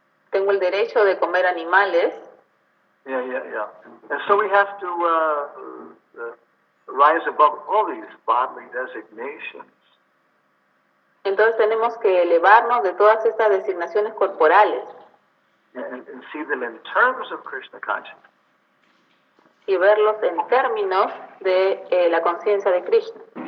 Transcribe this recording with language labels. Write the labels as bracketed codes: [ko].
[es] Tengo el derecho de comer animales. [en] Yeah. And so we have to rise above all these bodily designations. [es] Entonces tenemos que elevarnos de todas estas designaciones corporales. [en] And see them in terms of Krishna consciousness. [es] Y verlos en términos de la conciencia de Krishna.